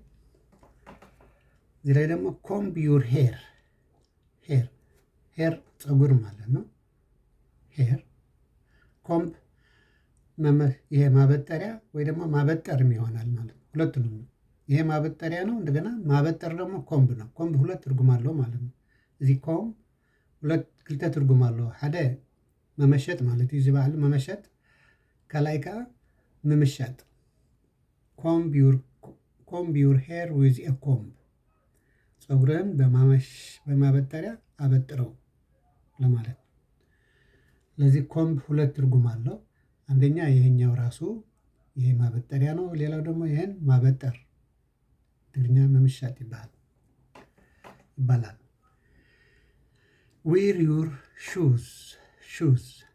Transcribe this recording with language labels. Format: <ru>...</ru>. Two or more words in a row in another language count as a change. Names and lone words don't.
<am>እዚህ ላይ ደግሞ</am> <en>comb your hair።</en> <am>ሄር ሄር ፀጉር ማለት ነው። ሄር ኮምብ ይሄ ማበጠሪያ ወይ ደግሞ ማበጠርም ይሆናል ማለት ነው። ሁለቱንም ነው። ይሄ ማበጠሪያ ነው። እንደገና ማበጠር ደግሞ ኮምብ ነው። ኮምብ ሁለት ትርጉም አለው ማለት ነው። እዚህ ኮምብ</am> <ti>ክልተ ትርጉም አለው። ሓደ መመሸጥ ማለት እዩ። እዚ በዓል መመሸጥ፣ ካልኣይ ከዓ ምምሻጥ።</ti> <en>comb your hair with a comb፣</en> <am>ፀጉርህን በማበጠሪያ አበጥረው ለማለት ነው። ስለዚህ ኮምብ ሁለት ትርጉም አለው። አንደኛ ይሄኛው ራሱ ይሄ ማበጠሪያ ነው። ሌላው ደግሞ ይሄን ማበጠር ትግርኛ መምሻጥ ይባላል።</am> <en>wear your shoes።</en> <am>ሹዝ</am>